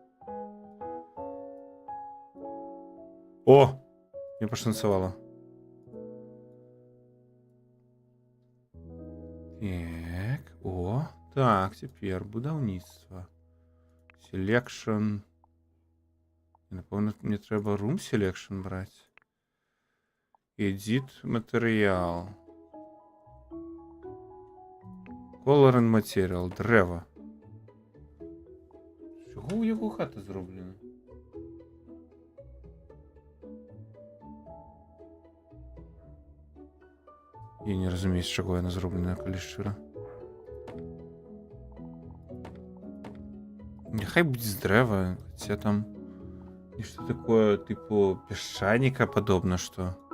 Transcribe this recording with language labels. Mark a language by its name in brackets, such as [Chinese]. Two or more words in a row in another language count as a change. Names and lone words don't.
[Belarusian] О! Мне пашанцавала. Так, о! Так, цяпер будаўніцтва. Selection. Напэўна, мне трэба [English] room selection [Belarusian] браць. [English] Edit матэрыял. Color and material. [Belarusian] Дрэва. Чого у яго хата зроблена? Я не разумею, з чаго яна зроблена, калі шчыра. Няхай будзе з дрэва, хаця там нешта такое, типу, пясчаніка падобна, што...